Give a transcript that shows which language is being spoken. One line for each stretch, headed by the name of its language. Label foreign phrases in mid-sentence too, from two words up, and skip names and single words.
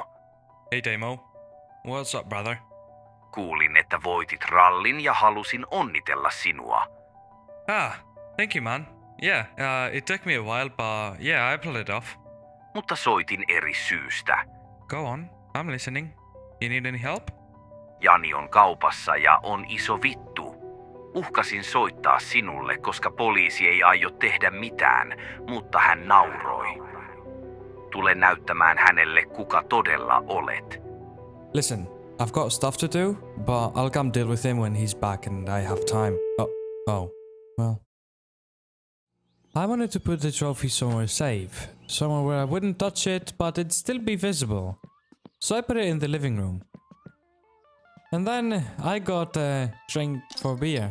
English: Hey Damo, what's up brother?
Finnish: Kuulin, että voitit rallin ja halusin onnitella sinua.
English: Thank you man. Yeah, it took me a while but yeah, I pulled it off.
Finnish: Mutta soitin eri syystä.
English: Go on, I'm listening. You need any help?
Finnish: Jani on kaupassa ja on iso vittu. Uhkasin soittaa sinulle, koska poliisi ei aio tehdä mitään, mutta hän nauroi. Tule näyttämään hänelle, kuka todella olet.
English: Listen, I've got stuff to do, but I'll come deal with him when he's back and I have time. Well. I wanted to put the trophy somewhere safe, somewhere where I wouldn't touch it, but it'd still be visible. So I put it in the living room. And then I got a drink for beer.